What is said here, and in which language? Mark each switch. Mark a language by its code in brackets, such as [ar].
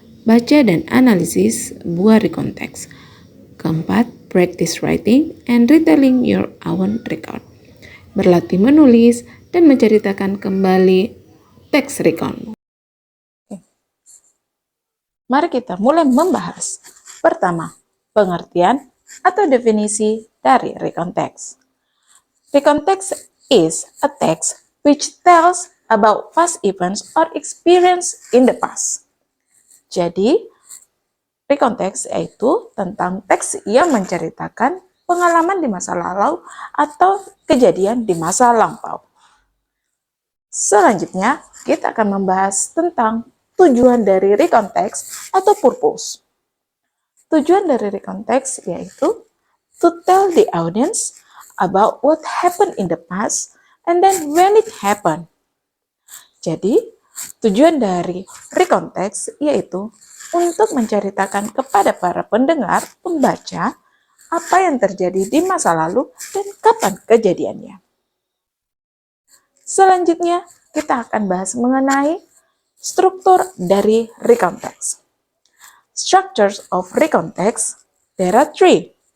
[id] Baca dan analisis buah recontext. Keempat, [en] practice writing and retelling your own record. [id] Berlatih menulis dan menceritakan kembali teks recon. Mari kita mulai membahas. Pertama, pengertian atau definisi dari recontext. [en] Recontext is a text which tells about past events or experience in the past. [id] Jadi, recontext yaitu tentang teks yang menceritakan pengalaman di masa lalu atau kejadian di masa lampau. Selanjutnya, kita akan membahas tentang tujuan dari recontext atau purpose. Tujuan dari recontext yaitu [en] to tell the audience about what happened in the past and then when it happened. [id] Jadi, tujuan dari recontext yaitu untuk menceritakan kepada para pendengar, pembaca, apa yang terjadi di masa lalu dan kapan kejadiannya. Selanjutnya, kita akan bahas mengenai struktur dari recontext. [en] Structures of recontext, there are three.